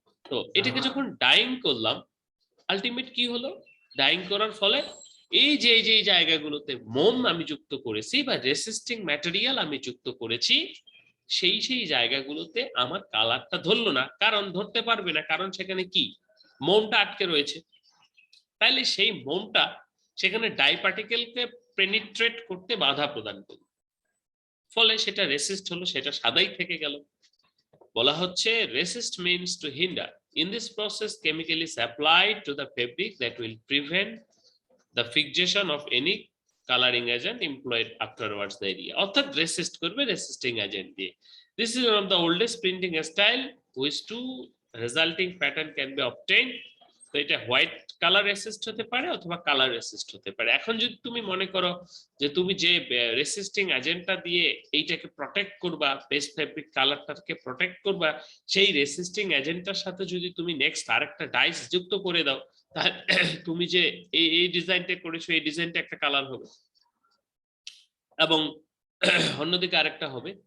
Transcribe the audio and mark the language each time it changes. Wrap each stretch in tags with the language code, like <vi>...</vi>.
<bn>তো এটাকে যখন ডাইং করলাম, আলটিমেট কি হলো, ডাইং করার ফলে এই যে জায়গাগুলোতে মোম আমি যুক্ত করেছি বা রেসিস্টিং ম্যাটেরিয়াল আমি যুক্ত করেছি, সেই জায়গাগুলোতে আমার কালারটা ধরলো না। কারণ ধরতে পারবে না, কারণ সেখানে কি, মোমটা আটকে রয়েছে। তাইলে সেই মোমটা সেখানে ডাই পার্টিকেলকে পেনিট্রেট করতে বাধা প্রদান করবে, ফলে সেটা রেসিস্ট হলো, সেটা সাদাই থেকে গেল। বলা হচ্ছে</bn> <en>resist means to hinder. In this process, chemical is applied to the fabric that will prevent the fixation of any coloring agent employed afterwards the area.</en> <bn>অর্থাৎ রেসিস্ট করবে রেসিস্টিং এজেন্ট দিয়ে।</bn> <en>This is one of the oldest printing style which two resulting pattern can be obtained.</en> <bn>তো এটা white colour racist হতে পারে অথবা colour racist হতে পারে। এখন যদি তুমি মনে করো যে তুমি যে রেসিস্টিং এজেন্টটা দিয়ে এইটাকে প্রটেক্ট করবা, বেস ফেব্রিক কালারটাকে প্রটেক্ট করবা, সেই রেসিস্টিং এজেন্টটার সাথে যদি তুমি নেক্সট আরেকটা ডাইস যুক্ত করে দাও, তাহলে তুমি যে এই ডিজাইনটা করেছো এই ডিজাইনটা একটা কালার হবে, এবং অন্যদিকে আরেকটা হবে।</bn>